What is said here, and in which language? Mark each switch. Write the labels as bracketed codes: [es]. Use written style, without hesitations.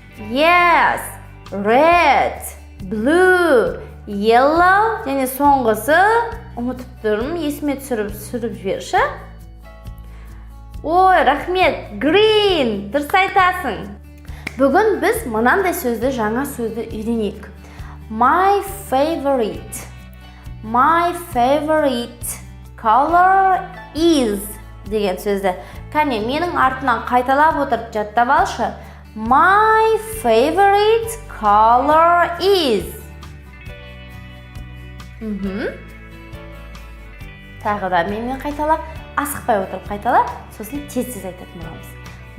[en] Yes, red, blue, yellow, [kk] және соңғысы ұмытып тұрмын, есіме түсіріп жіберші. Ой, рахмет, green, дұрыс айтасың. Бүгін біз мынандай сөзді, жаңа сөзді үйренейік. [en] My favorite color is [kk] деген сөзді. Кәне, менің артынан қайталап отырып жаттап алшы. [en] My favorite color is. [kk] Тағы да менімен қайтала, асықпай отырып қайтала, сосын тез айтатын боламыз.